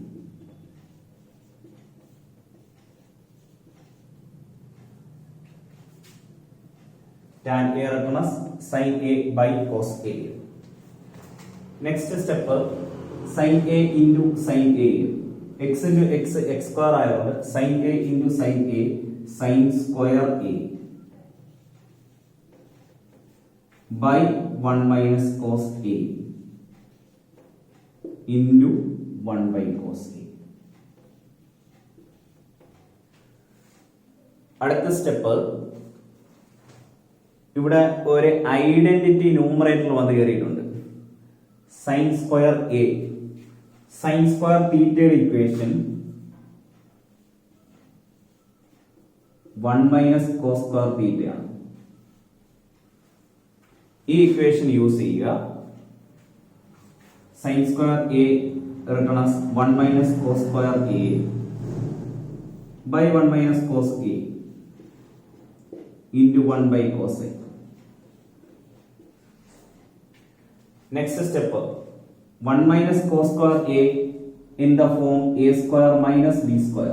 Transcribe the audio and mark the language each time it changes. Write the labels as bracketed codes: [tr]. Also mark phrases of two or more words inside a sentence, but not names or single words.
[en] Tan a written as sin a by cos a. Next step, sin a into sin a. X into x square ആയതുകൊണ്ട് sin a into sin a sin square a by 1 minus cos a into 1 by cos a. [ml] അടുത്ത സ്റ്റെപ്പ്, ഇവിടെ ഒരു [en] identity numerator [ml] വന്ന് കയറിയിട്ടുണ്ട്. [en] sine square a, sine square thetayude equation 1 minus cos square thetayaanu. [ml] ഈ [en] equation use [ml] ചെയ്യുക. [en] sine square a written as 1 minus cos square a by 1 minus cos a into 1 by cos a. Next step, 1 minus cos square a in the form a square minus b square.